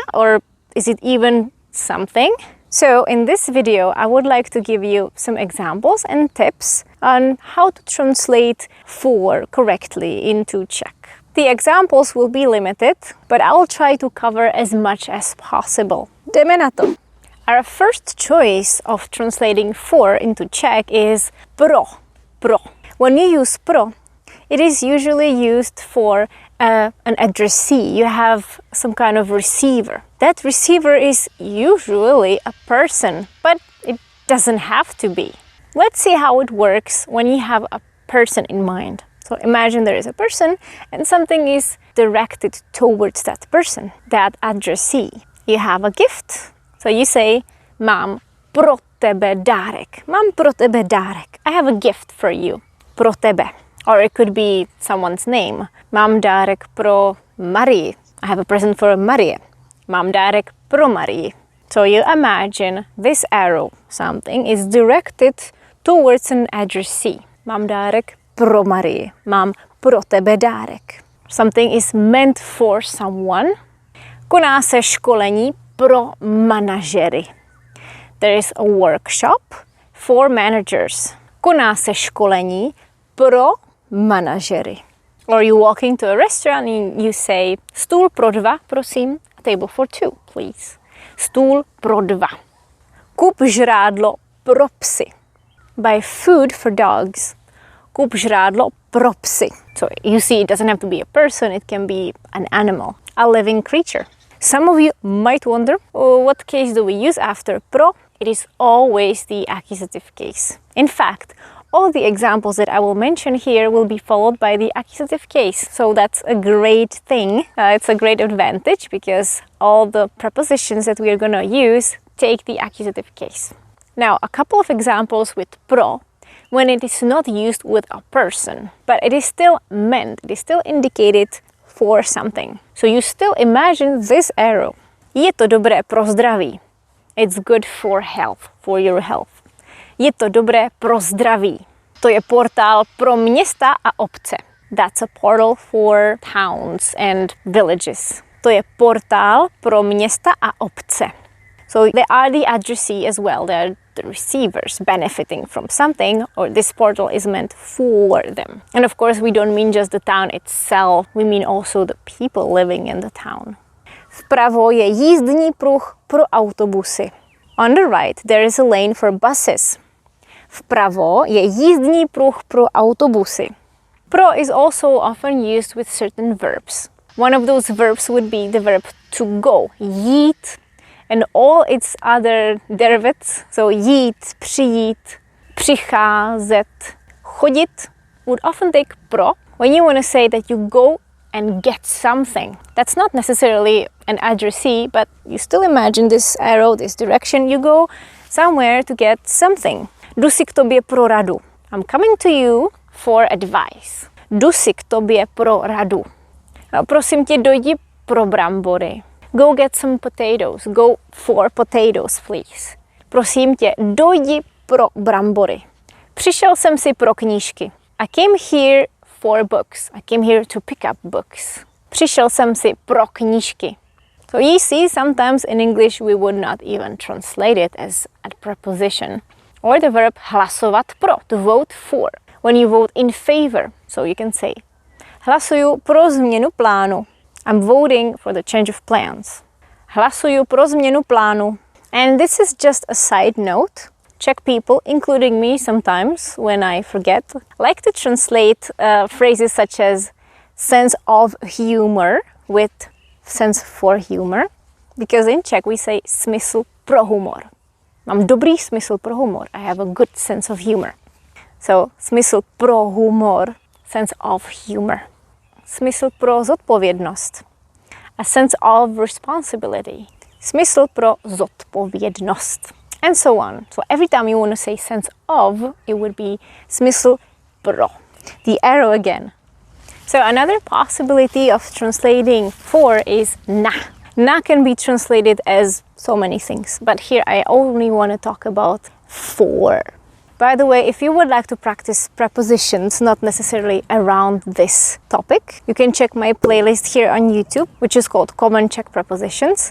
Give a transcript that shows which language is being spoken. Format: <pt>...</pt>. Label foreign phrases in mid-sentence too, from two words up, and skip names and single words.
<en>Or is it even something? So in this video, I would like to give you some examples and tips on how to translate for correctly into Czech. The examples will be limited, but I will try to cover as much as possible.</en> <cs>Jdeme na to.</cs> <en>Our first choice of translating for into Czech is pro. Pro. When you use pro, it is usually used for an addressee. You have some kind of receiver. That receiver is usually a person, but it doesn't have to be. Let's see how it works when you have a person in mind. So imagine there is a person and something is directed towards that person, that addressee. You have a gift. So you say,</en> <cs>mám pro tebe dárek. Mám pro tebe dárek.</cs> <en>I have a gift for you.</en> <cs>Pro tebe.</cs> <en>Or it could be someone's name.</en> <cs>Mám dárek pro Marii.</cs> <en>I have a present for Marie.</en> <cs>Mám dárek pro Marii.</cs> <en>So you imagine this arrow, something, is directed towards an addressee.</en> <cs>Mám dárek pro Marii. Mám pro tebe dárek.</cs> <en>Something is meant for someone.</en> <cs>Koná se školení pro manažery.</cs> <en>There is a workshop for managers.</en> <cs>Koná se školení pro manažery.</cs> <en>Or you walk into a restaurant and you say,</en> <cs>stůl pro dva, prosím.</cs> <en>A table for two, please.</en> <cs>Stůl pro dva. Kup žrádlo pro psy.</cs> <en>Buy food for dogs.</en> <cs>Kup žrádlo pro psy.</cs> <en>So you see, it doesn't have to be a person, it can be an animal, a living creature. Some of you might wonder, what case do we use after pro? It is always the accusative case. In fact, all the examples that I will mention here will be followed by the accusative case. So that's a great thing. It's a great advantage because all the prepositions that we are going to use take the accusative case. Now, a couple of examples with pro when it is not used with a person, but it is still meant, it is still indicated for something. So you still imagine this arrow.</en> <cs>Je to dobré pro zdraví.</cs> <en>It's good for health, for your health.</en> <cs>Je to dobré pro zdraví. To je portál pro města a obce.</cs> <en>That's a portal for towns and villages.</en> <cs>To je portál pro města a obce.</cs> <en>So they are the addressee as well. They are the receivers benefiting from something, or this portal is meant for them. And of course, we don't mean just the town itself. We mean also the people living in the town.</en> <cs>Vpravo je jízdní pruh pro autobusy.</cs> <en>On the right, there is a lane for buses.</en> <cs>Vpravo je jízdní pruh pro autobusy.</cs> <en>Pro is also often used with certain verbs. One of those verbs would be the verb to go, jít, and all its other derivatives, so</en> <cs>jít, přijít, přicházet, chodit,</cs> <en>would often take pro when you want to say that you go and get something. That's not necessarily an addressee, but you still imagine this arrow, this direction. You go somewhere to get something.</en> <cs>Jdu si k tobě pro radu.</cs> <en>I'm coming to you for advice.</en> <cs>Jdu si k tobě pro radu. Prosím tě, dojdi pro brambory.</cs> <en>Go get some potatoes. Go for potatoes, please.</en> <cs>Prosím tě, dojdi pro brambory. Přišel jsem si pro knížky.</cs> <en>I came here for books. I came here to pick up books.</en> <cs>Přišel jsem si pro knížky.</cs> <en>So you see, sometimes in English we would not even translate it as a preposition. Or the verb</en> <cs>hlasovat pro,</cs> <en>to vote for. When you vote in favor, so you can say,</en> <cs>hlasuju pro změnu plánu.</cs> <en>I'm voting for the change of plans.</en> <cs>Hlasuju pro změnu plánu.</cs> <en>And this is just a side note. Czech people, including me sometimes when I forget, like to translate phrases such as sense of humor with sense for humor. Because in Czech we say</en> <cs>smysl pro humor. Mám dobrý smysl pro humor.</cs> <en>I have a good sense of humor. So,</en> <cs>smysl pro humor,</cs> <en>sense of humor.</en> <cs>Smysl pro zodpovědnost,</cs> <en>a sense of responsibility.</en> <cs>Smysl pro zodpovědnost.</cs> <en>And so on. So every time you want to say sense of, it would be</en> <cs>smysl pro.</cs> <en>The arrow again. So another possibility of translating for is na. Na can be translated as so many things, but here I only want to talk about for. By the way, if you would like to practice prepositions, not necessarily around this topic, you can check my playlist here on YouTube, which is called Common Czech Prepositions.</en>